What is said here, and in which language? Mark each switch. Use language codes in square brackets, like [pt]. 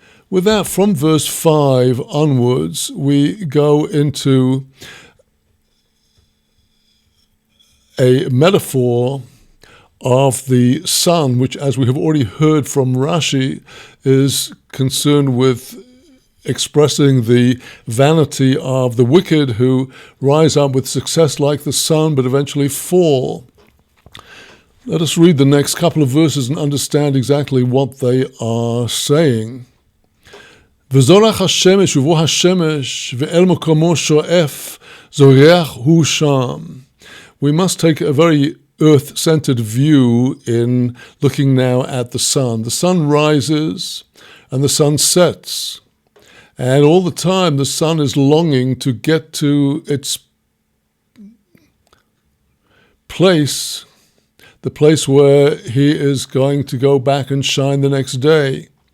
[en] With that, from verse 5 onwards, we go into a metaphor of the sun, which, as we have already heard from Rashi, is concerned with expressing the vanity of the wicked who rise up with success like the sun but eventually fall. Let us read the next couple of verses and understand exactly what they are saying. [he] וזורח השמש ובוא השמש ואל מקומו שואף זורח הוא שם. [en] We must take a very earth-centered view in looking now at the sun. The sun rises and the sun sets. And all the time the sun is longing to get to its place, the place where he is going to go back and shine the next day.